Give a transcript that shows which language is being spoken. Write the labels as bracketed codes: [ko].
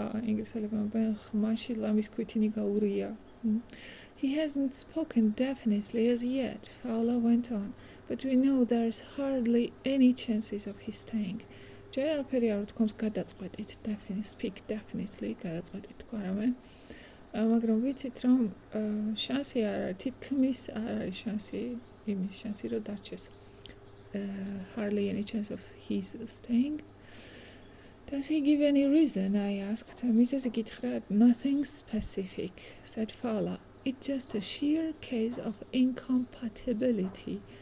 [ka] ინგლისელებმა ხმაში ლამის ქვითინი გაურია. [en] He hasn't spoken definitely as yet, Fowler went on, but we know there's hardly any chances of his staying. [ka] ჯერ არაფერი არ ვთქვამს გადაწყვეტით, [en] speak definitely, [ka] გადაწყვეტით თქვა რამე. მაგრამ ვიცით რომ შანსი არ არის, თითქმის არ არის შანსი, იმის შანსი რომ დარჩეს. [en] Hardly any chance of his staying. Does he give any reason? I asked. Mrs. Gitchra, nothing specific, said Fowler. It's just a sheer case of incompatibility.